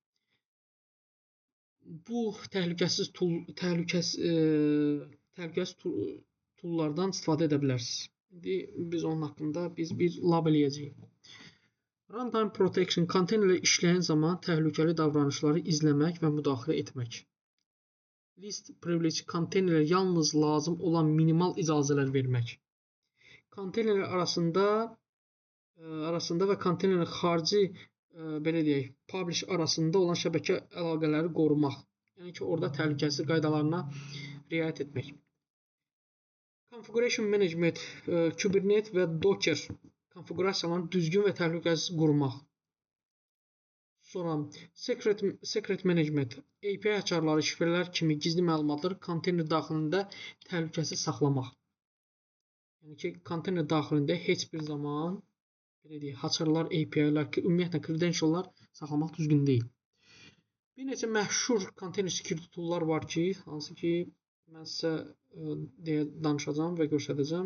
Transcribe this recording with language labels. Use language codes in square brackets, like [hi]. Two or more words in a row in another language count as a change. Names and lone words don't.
[az] Bu təhlükəsiz toollardan istifadə edə bilərsiniz. İndi biz onun haqqında bir lab eləyəcəyik. [en] Runtime protection, [az] konteynerlər işləyən zaman təhlükəli davranışları izləmək və müdaxilə etmək. [en] Least privilege, [az] konteynerlər yalnız lazım olan minimal icazələr vermək. Konteynerlər arasında və konteynerin xarici, belə deyək, publish arasında olan şəbəkə əlaqələri qorumaq. Yəni ki, orada təhlükəsizlik qaydalarına riayət etmək. [en] Configuration management, [az] Kubernetes və Docker konfigurasiyalarını düzgün və təhlükəsiz qurmaq. Sonra [en] secret management, [az] API açarları, şifrələr kimi gizli məlumatları konteyner daxilində təhlükəsiz saxlamaq. Yəni ki, konteyner daxilində heç bir zaman belə deyək, açarlar, API-lər, ümumiyyətlə credentiallar saxlamaq düzgün deyil. Bir neçə məşhur [en] container security [az] toollar var ki, hansı ki mən sizə danışacağam və göstərəcəm.